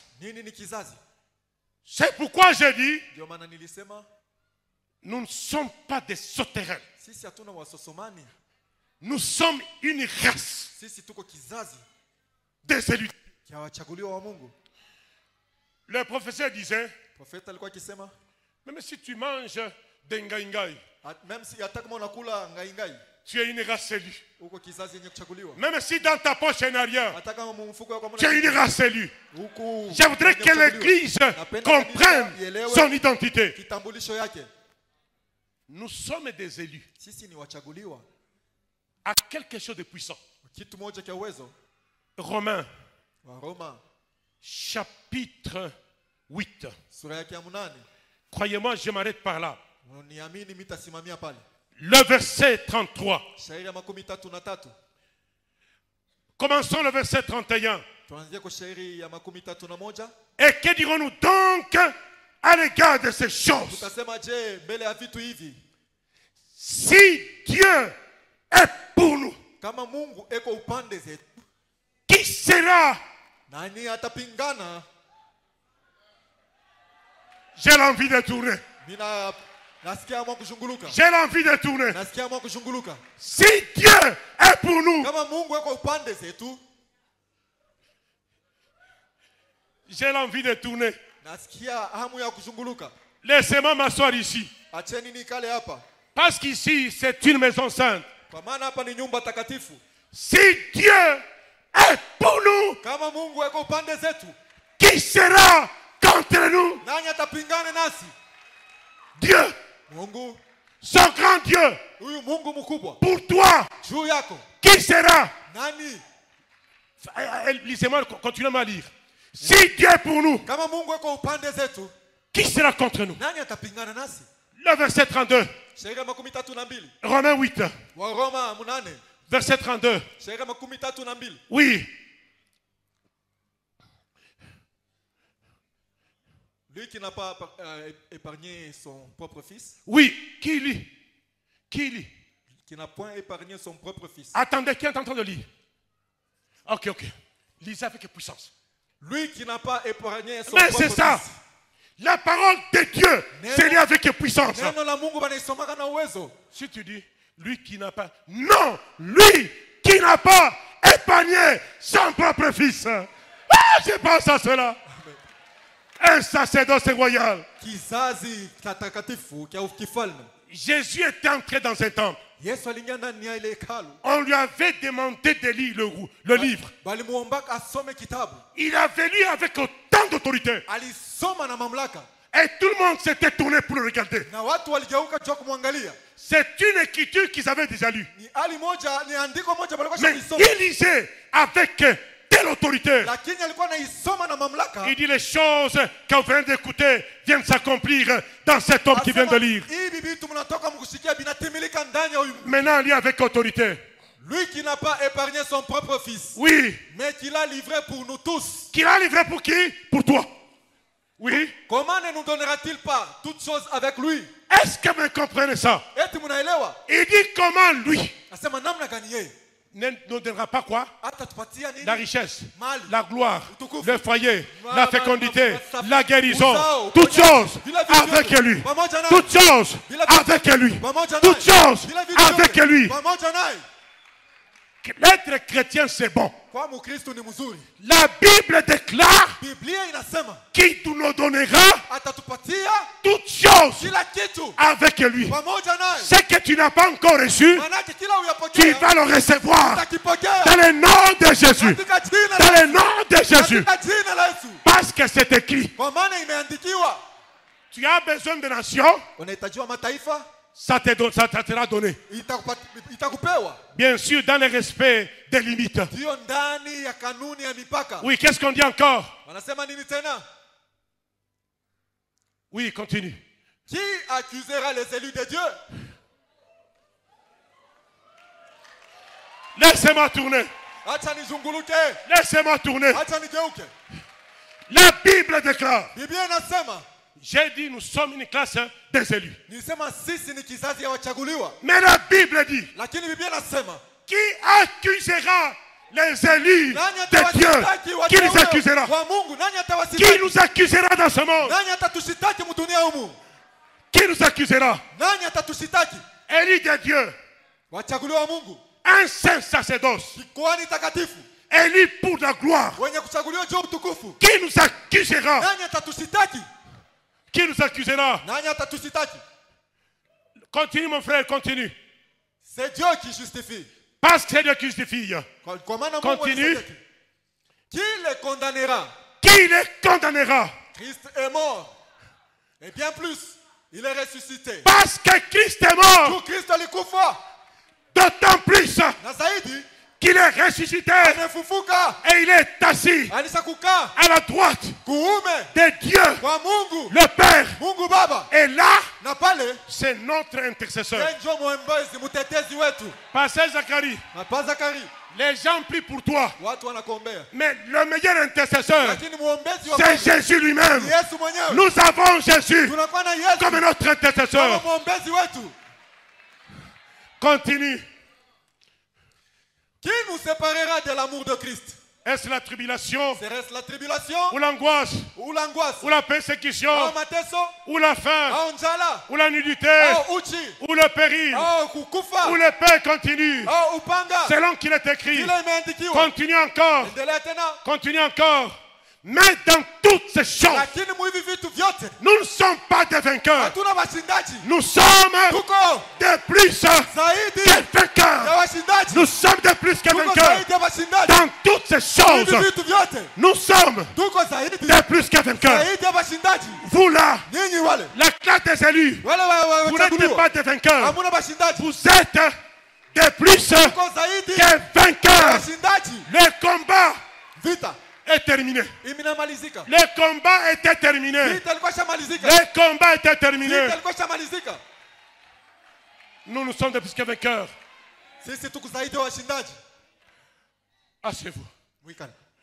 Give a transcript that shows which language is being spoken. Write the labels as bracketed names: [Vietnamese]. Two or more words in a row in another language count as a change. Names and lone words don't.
[French] C'est pourquoi j'ai dit, nous ne sommes pas des sauterelles. Nous sommes une race des élus. Le professeur disait, même si tu manges des ngaïngaï, même si [Swahili] kama unakula ngaingai, [French] tu es une race élue. [Swahili] uko kizazi yenye kuchaguliwa. [French] Même si dans ta poche il n'y a rien, [Swahili] Hata kama mfuko wako [French] tu es une race élue. [Swahili] huku [French] Je voudrais que l'Église comprenne son identité. [Swahili] kitambulisho yake. [French] Nous sommes des élus [Swahili] Sisi ni wachaguliwa. [French] à quelque chose de puissant. [Swahili] Kitu moja cha uwezo. [French] Romains, [Swahili] Wa Roma [French] chapitre 8. [Swahili] sura yake ya 8. [French] Croyez-moi, je m'arrête par là. [Swahili] Uniamini mitasimamia pale. [French] Le verset 33. [Swahili] Shairi ya 33. [French] Commençons le verset 31. [Swahili] Tuanzie kwa shairi ya 31. [French] Et que dirons-nous donc à l'égard de ces choses? [Swahili] Tutasema je mbele ya vitu hivi? [French] Si Dieu est pour nous, [Swahili] Kama Mungu eko upande zetu, [French] qui sera? [Swahili] nani atapingana? [French] J'ai l'envie de tourner. [Swahili] Mina nasikia mwa kushunguluka. [French] J'ai l'envie de tourner. [Swahili] Nasikia mwa kushunguluka. [French] Si Dieu est pour nous, [Swahili] Kama Mungu eko upande zetu, [French] j'ai l'envie de tourner. [Swahili] nasikia hamu ya kushunguluka. [French] Laissez-moi m'asseoir ici. [Swahili] Acheni nikale hapa. [French] Parce qu'ici, c'est une maison sainte. [Swahili] Kwa maana hapa ni nyumba takatifu. [French] Si Dieu est pour nous, [Swahili] Kama Mungu eko upande zetu, [French] qui sera contre nous? [Swahili] nani atapingana nasi? [French] Dieu, [Swahili] Mungu. [French] son grand Dieu, [Swahili] Huyu Mungu mkubwa. [French] pour toi, [Swahili] Juu yako. [French] qui sera? [Swahili] Nani? [French] Lisez-moi, continuez à lire. Si Dieu est pour nous, [Swahili] Kama Mungu eko upande zetu, [French] qui sera contre nous? [Swahili] nani atapingana nasi? [French] Le verset 32, [Swahili] Shairi ya 32. [French] Romains 8, [Swahili] Wa Roma 8. [French] verset 32. [Swahili] Shairi ya 32. [French] Oui, Lui qui n'a pas épargné son propre fils, oui, qui lit? Qui lit? qui n'a point épargné son propre fils. Attendez, qui est en train de lire? Ok. Lisez avec puissance. Lui qui n'a pas épargné son Mais propre c'est ça. fils. La parole de Dieu, c'est lié avec puissance. [Swahili] Neno la Mungu banaisomaka na uwezo. [French] Si tu dis, lui qui n'a pas... Non, lui qui n'a pas épargné son propre fils. Ah, je pense à cela. Un sacerdoce royal. [Swahili] Kizazi takatifu kia kifalme. [French] Jésus était entré dans un temple. [Swahili] Yesu aliingia ndani ya ile hekalu. [French] On lui avait demandé de lire le livre. [Swahili] Balimuombaka asome kitabu. [French] Il avait lu avec autant tant d'autorité. [Swahili] alisoma na mamlaka [French] Et tout le monde s'était tourné pour le regarder. [Swahili] na watu waligeuka juu ya kumwangalia. [French] C'est une écriture qu'ils avaient déjà lue. [Swahili] Ni hali moja, ni andiko moja walikuwa [French] Mais [Swahili] shakisoma, [French] il lisait avec telle autorité. [Swahili] lakini alikuwa anaisoma na mamlaka. [French] Il dit les choses que vous venez d'écouter viennent s'accomplir dans cet homme qui vient de lire. [Swahili] Hivi vitu mnatoka mkusikia vinatimilika ndani ya huyu. [French] Maintenant, lit avec autorité. Lui qui n'a pas épargné son propre fils, Oui. mais qui l'a livré pour nous tous. Qu'il a livré pour qui? Pour toi. Oui. Comment ne nous donnera-t-il pas toutes choses avec lui? Est-ce que vous comprenez ça? [Swahili] Eti mnaelewa? [French] Il dit comment lui [Swahili] Asema namna gani yeye [French] ne nous donnera pas quoi? [Swahili] atatupatia nini? [French] La richesse, [Swahili] Mali, [French] la gloire, [Swahili] utukufu, [French] le foyer, ma- la ma- fécondité, ma- ma- la guérison, [Swahili] uzao, [French] toutes [Swahili] uponyaji, [French] choses [Swahili] vile vitu [French] avec [Swahili] vyote, [French] lui. [Swahili] pamoja naye. [French] Toutes choses [Swahili] Vile vitu [French] avec lui. [Swahili] pamoja naye. [French] Toutes choses [Swahili] Vile vitu [French] avec [Swahili] vyote, [French] lui. [Swahili] pamoja naye. [French] L'être chrétien, c'est bon. [Swahili] Kwa Mkristo ni mzuri. [French] La Bible déclare [Swahili] Biblia inasema [French] qu'il nous donnera [Swahili] atatupatia [French] toutes choses [Swahili] kila kitu [French] avec lui. [Swahili] pamoja naye. [French] Ce que tu n'as pas encore reçu, [Swahili] Manake kila [French] tu [Swahili] uyapokea [French] vas le recevoir [Swahili] utakipokea [French] dans le nom de Jésus. [Swahili] katika jina [French] Dans la le nom de Jésus. [Swahili] katika jina la Yesu. [French] Parce que c'est écrit. [Swahili] Kwa maana imeandikiwa. [French] Tu as besoin de nations, [Swahili] Unahitajiwa mataifa, [French] ça te sera donné. [Swahili] itakupewa. [French] Bien sûr, dans le respect des limites. [Swahili] Hiyo ndani ya kanuni ya mipaka. [French] Oui, qu'est-ce qu'on dit encore? [Swahili] Wanasema nini tena? [French] Oui, continue. Qui accusera les élus de Dieu? Laissez-moi tourner. [Swahili] Acha nizunguluke. [French] Laissez-moi tourner. [Swahili] Acha nigeuke. [French] La Bible déclare. [Swahili] Biblia inasema, [French] J'ai dit, nous sommes une classe des élus. [Swahili] nisema sisi ni kizazi ya wachaguliwa. [French] Mais la Bible dit, [Swahili] Lakini Biblia inasema, [French] qui accusera les élus [Swahili] nani [French] de Dieu? [Swahili] atawashitaki [French] Qui les [Swahili] wateule [French] accusera? [Swahili] wa Mungu? Nani [French] Qui [Swahili] atawashitaki? [French] nous accusera dans ce monde? [Swahili] Nani atatushitaki mdunia humu? [French] Qui nous accusera? [Swahili] Nani atatushitaki? [French] Élus de Dieu, [Swahili] Wachaguliwa wa Mungu, [French] un saint sacerdoce, [Swahili] kikuhani takatifu, [French] élus pour la gloire. [Swahili] wenye kuchaguliwa juu ya utukufu. [French] Qui nous accusera? [Swahili] Nani atatushitaki? [French] Qui nous accusera? [Swahili] Nani atatushitaki? [French] Continue mon frère, continue. C'est Dieu qui justifie. Parce que c'est Dieu qui justifie. [Swahili] Kwa maana Mungu [French] Continue. [Swahili] alisema, [French] qui les condamnera? Qui les condamnera? Christ est mort. Et bien plus, il est ressuscité. Parce que Christ est mort. [Swahili] Tout Christ alikufa. [French] D'autant plus [Swahili] Na zaidi, [French] qu'il est ressuscité [Swahili] amefufuka. [French] et il est assis [Swahili] Alishakukaa [French] à la droite [Swahili] kuume [French] de Dieu, [Swahili] kwa Mungu. [French] le Père. [Swahili] Mungu Baba. [French] Et là, [Swahili] Na pale, [French] c'est notre intercesseur. [Swahili] yeye ndio mwombezi, mtetezi wetu. [French] Pasteur Zacharie, [Swahili] Papa Zakari, [French] les gens prient pour toi. [Swahili] watu wanakuombea. [French] Mais le meilleur intercesseur, [Swahili] Lakini muombezi wa [French] c'est [Swahili] Mungu [French] Jésus lui-même. [Swahili] ni Yesu mwenyewe. [French] Nous avons Jésus [Swahili] Tunakuwa na Yesu [French] comme notre [Swahili] kama [French] intercesseur. [Swahili] mwombezi wetu. [French] Continue. Qui nous séparera de l'amour de Christ? Est-ce la tribulation Serait-ce la tribulation ou l'angoisse ou l'angoisse? ou la persécution [Swahili] Au mateso? [French] ou la faim [Swahili] Au njala? [French] ou la nudité [Swahili] Au uchi? [French] ou le péril [Swahili] Au kukufa? [French] ou l'épée continue. [Swahili] Au upanga? [French] Selon qu'il est écrit. [Swahili] Vile imeandikiwa. [French] Continue encore. [Swahili] Endelea tena. [French] Continue encore. Mais dans toutes ces choses, [Swahili] Lakini mwivi vitu vyote [French] nous ne sommes pas des vainqueurs. [Swahili] hatuna washindaji. [French] Nous sommes [Swahili] Tuko [French] des plus [Swahili] zaidi [French] que [Swahili] ya [French] vainqueurs. [Swahili] washindaji. [French] Nous sommes des plus que [Swahili] Tuko [French] vainqueurs. [Swahili] zaidi ya washindaji. [French] Dans toutes ces [Swahili] Mwivi [French] choses, [Swahili] vitu vyote [French] nous sommes [Swahili] tuko zaidi [French] des plus que vainqueurs. [Swahili] zaidi ya washindaji. [French] Vous là, [Swahili] Nyinyi wale [French] la classe des élus, [Swahili] wale [French] vous n'êtes [Swahili] wachaguliwa [French] pas des vainqueurs. [Swahili] hamuna washindaji. [French] Vous êtes des plus [Swahili] Tuko zaidi [French] que [Swahili] ya [French] vainqueurs. [Swahili] washindaji. [French] Le combat [Swahili] Vita [French] est terminé. [Swahili] imenamalizika. [French] Le combat était terminé. [Swahili] Vita ilikuwa shamalizika. [French] Le combat était terminé. [Swahili] Vita ilikuwa shamalizika. [French] Nous sommes des plus que vainqueurs. [Swahili] Sisi tuko zaidi ya washindaji. [French] Asseyez-vous. [Swahili] Mwikale.